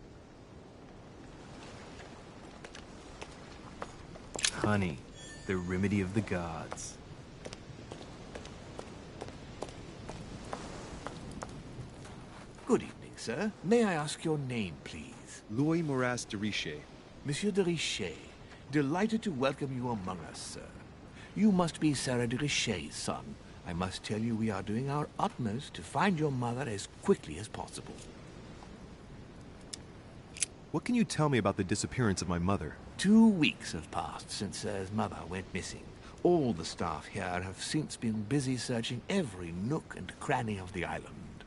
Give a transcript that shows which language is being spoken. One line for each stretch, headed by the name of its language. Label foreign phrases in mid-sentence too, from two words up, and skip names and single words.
English: Honey, the remedy of the gods. Good evening, sir. May I ask your name, please? Louis Moras de Richer. Monsieur de Richer. Delighted to welcome you among us, sir. You must be Sarah de Richer's son. I must tell you we are doing our utmost to find your mother as quickly as possible. What can you tell me about the disappearance of my mother? 2 weeks have passed since Sir's mother went missing. All the staff here have since been busy searching every nook and cranny of the island.